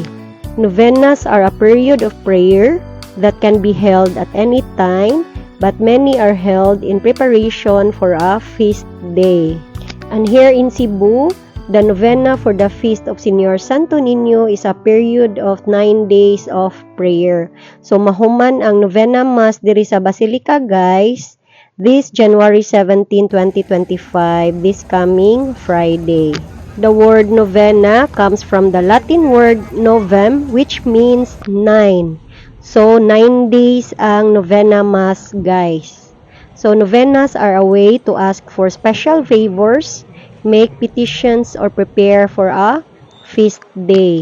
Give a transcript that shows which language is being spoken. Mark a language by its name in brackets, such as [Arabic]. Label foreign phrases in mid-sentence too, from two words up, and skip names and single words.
[English] Novenas are a period of prayer that can be held at any time, but many are held in preparation for a feast day. And here in Cebu, the novena for the feast of Senior Santo Niño is a period of 9 days of prayer. [Cebuano] So mahuman ang [English] novena mass [Cebuano] diri sa Basilica guys, [English] this January 17, 2025, this coming Friday. The word novena comes from the Latin word novem, which means 9. [Cebuano] So 9 days ang [English] novena mass guys. So novenas are a way to ask for special favors, make petitions, or prepare for a feast day.